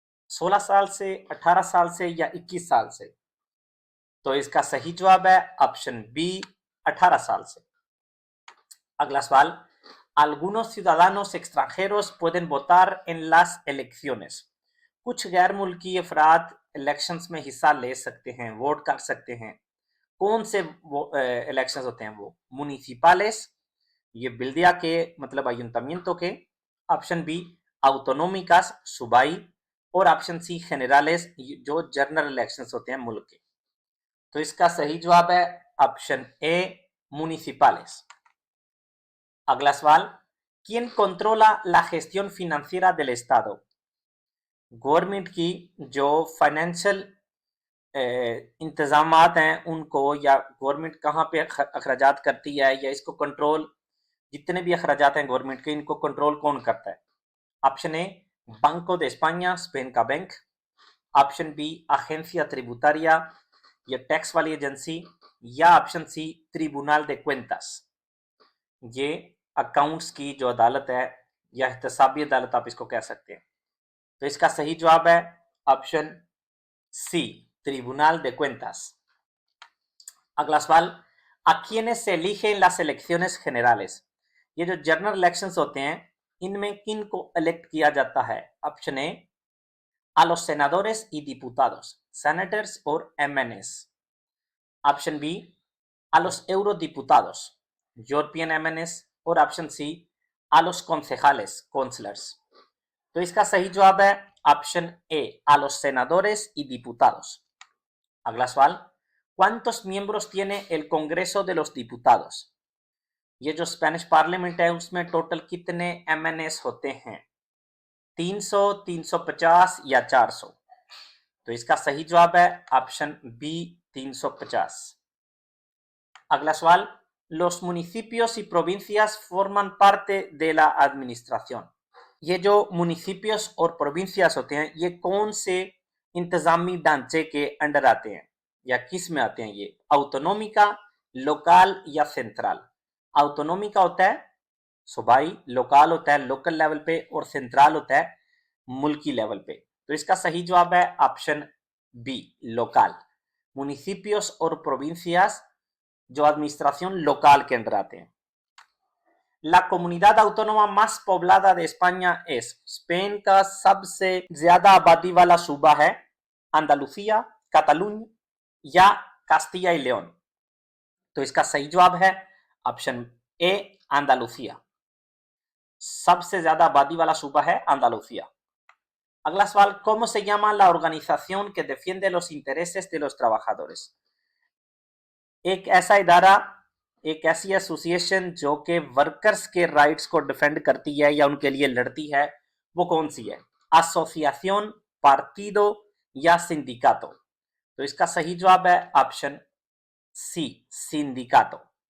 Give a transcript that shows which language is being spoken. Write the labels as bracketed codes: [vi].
[hi] 16 साल से, 18 साल से या 21 साल से? तो इसका सही जवाब है ऑप्शन बी 18 साल से। [es] अगला सवाल, algunos ciudadanos extranjeros pueden votar en las elecciones। [hi] कुछ गैर मुल्की अफराद इलेक्शंस में हिस्सा ले सकते हैं, वोट कर सकते हैं। कौन से इलेक्शंस होते हैं वो? मुनिसिपालेस, ये बिल्दिया के मतलब ayuntamiento के। ऑप्शन बी autonómicas, सूबाई। और ऑप्शन सी generales, जो जनरल इलेक्शंस होते हैं मुल्क के। तो इसका सही जवाब है ऑप्शन ए municipales। [es] अगला सवाल, ¿quién controla la gestión financiera del Estado? [hi] Government की जो फाइनेंशियल इंतजामात हैं उनको, या गवर्नमेंट कहाँ पे अखराजात करती है या इसको कंट्रोल, जितने भी अखराजात हैं गवर्नमेंट के, इनको कंट्रोल कौन करता है? ऑप्शन ए बैंको de España, स्पेन का बैंक। ऑप्शन बी अजेंसिया ट्रिब्यूटारिया, ये टैक्स वाली एजेंसी। या option C tribunal de cuentas, ये अकाउंट्स की जो अदालत है या एहतसाबी अदालत आप इसको कह सकते हैं। तो इसका सही जवाब है option C tribunal de cuentas। [es] अगला सवाल, ¿a quiénes se eligen las elecciones generales? [hi] ये जो जनरल इलेक्शंस होते हैं इनमें किन को इलेक्ट किया जाता है? [es] ऑप्शन ए a los senadores y diputados, senators और MNS। [hi] Option B a los eurodiputados, European MNS। और option C a los concejales, councilors। तो इसका सही जवाब है option A a los senadores y diputados। [es] अगला सवाल, ¿cuántos miembros tiene el Congreso de los Diputados? [hi] ये जो स्पेनिश पार्लियामेंट है उसमें टोटल कितने MNS होते हैं? 300, 350 या 400? तो इसका सही जवाब है ऑप्शन बी 350। [es] अगला सवाल, los municipios y provincias forman parte de la administración। [hi] ये जो मुनिसिपियोस और प्रोविंसियास होते हैं ये कौन से इंतजामी ढांचे के अंडर आते हैं या किस में आते हैं? ये ऑटोनोमिका, लोकल या सेंट्रल? ऑटोनोमिका होता है सूबाई, लोकल होता है लोकल लेवल पे, और सेंट्रल होता है मुल्की लेवल पे। तो इसका सही जवाब है ऑप्शन बी लोकल। मुनिसिपियोस और प्रोविंसियास जो एडमिनिस्ट्रेशन लोकल के अंडर आते हैं। La comunidad autónoma más poblada de España es, Spain का सबसे ज्यादा आबादी वाला सूबा है अंदालुसिया, कतालुनिया या कास्टिया y लेओन? तो इसका सही जवाब है ऑप्शन ए अंदालुसिया। सबसे ज्यादा आबादी वाला सूबा है अंदालुसिया। [es] अगला सवाल, ¿cómo se llama la organización que defiende los intereses de los trabajadores? [hi] एक ऐसा इदारा, एक ऐसी एसोसिएशन जो कि वर्कर्स के राइट्स को डिफेंड करती है या उनके लिए लड़ती है, वो कौन सी है? एसोसिएशन, पार्टिदो या सिंडिकातो? तो इसका सही जवाब है ऑप्शन सी सिंडिकातो।